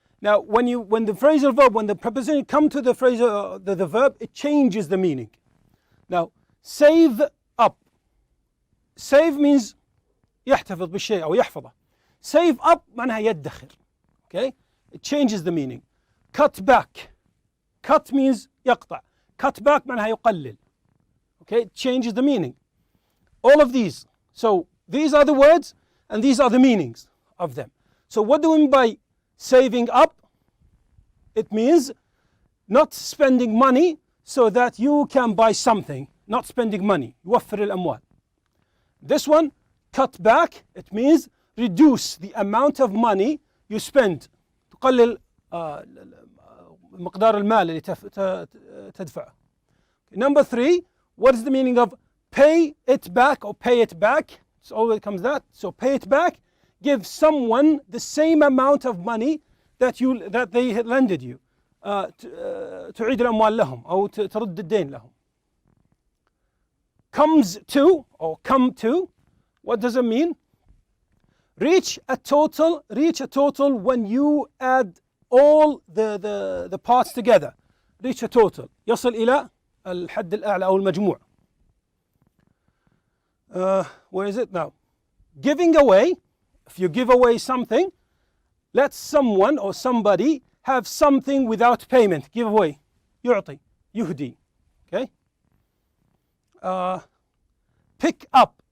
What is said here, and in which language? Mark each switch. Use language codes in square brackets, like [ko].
[en] Now, when the phrasal verb, when the preposition come to the phrasal, the verb, it changes the meaning. Now, save up. Save means [ar] يحتفظ بالشيء أو يحفظه. [en] Save up [ar] معناها يدخر. [en] Okay? It changes the meaning. Cut back. Cut means [ar] يقطع. [en] Cut back [ar] معناها يقلل. [en] Okay? It changes the meaning. All of these. So these are the words and these are the meanings of them. So what do we mean by saving up? It means not spending money so that you can buy something. Not spending money. [ar] يوفر الأموال. [en] This one, cut back, it means reduce the amount of money you spend. [ar] تقلل مقدار المال اللي تدفعه. [en] Number 3, what is the meaning of pay it back or pay it back? It's always comes that. So pay it back, give someone the same amount of money that they had lended you. [ar] تعيد الأموال لهم أو ترد الدين لهم. [en] Comes to or come to, what does it mean? Reach a total when you add all the parts together. Reach a total. [ar] يصل إلى الحد الأعلى أو المجموع. [en] Where is it now? Giving away, if you give away something, let someone or somebody have something without payment. Give away. [ar] يعطي. يهدي. [en] Okay? Pick up.